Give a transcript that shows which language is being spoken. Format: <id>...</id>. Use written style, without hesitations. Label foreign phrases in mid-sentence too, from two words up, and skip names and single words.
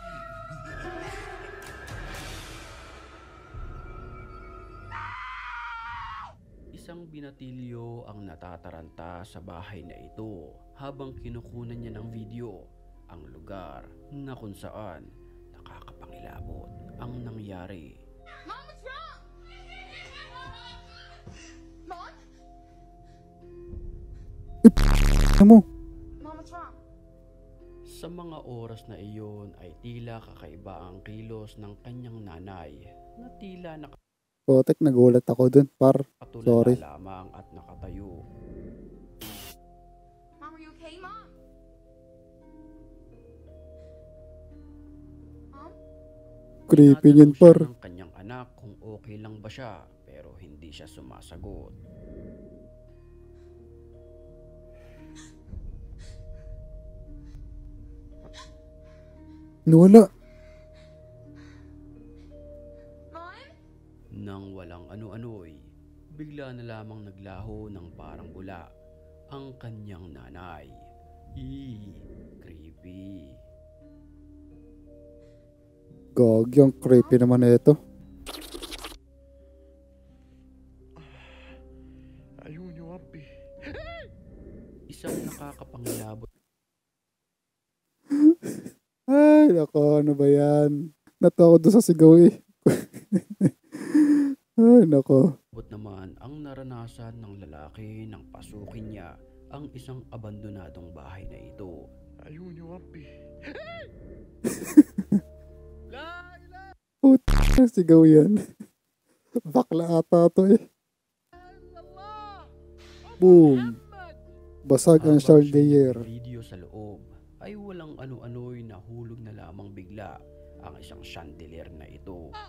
<tl>Isang binatilyo ang natataranta sa bahay na ito habang kinukunan niya ng video ang lugar na kung saan nakakapangilabot ang nangyari.</tl> <en>Mom, what's wrong? Mom?</en> <tl>Ano mo?</tl> <en>Mom, what's wrong?</en> <tl>Sa mga oras na iyon ay tila kakaiba ang kilos ng kanyang nanay na tila Potek, nagulat ako dun, par. Sorry. nakatulala lamang at nakatayo.</tl> <en>Mom, are you okay, Mom? Mom?</en> <tl>Creepy Tinatanong yun, par. siya ng kanyang anak kung okay lang ba siya pero hindi siya sumasagot. Nawala. Mom? Nang walang ano-ano'y, bigla na lamang naglaho ng parang bula ang kanyang nanay. Creepy. Gagi, ang creepy naman na ito.</tl> <ar>عيوني ربي.</ar> <tl>Isang nakakapangilabot Ay, nako, ano ba yan? Natawa doon sa sigaw eh. Ay, nako. naman ang naranasan ng lalaki nang pasukin niya ang isang abandonadong bahay na ito.</tl> <ar>عيوني ربي.</ar> <tl>Puta, sigaw yan. Bakla ata to eh. Boom. Basag ang Habang chandelier. video sa loob ay walang ano-ano'y nahulog na lamang bigla ang isang chandelier na ito.</tl>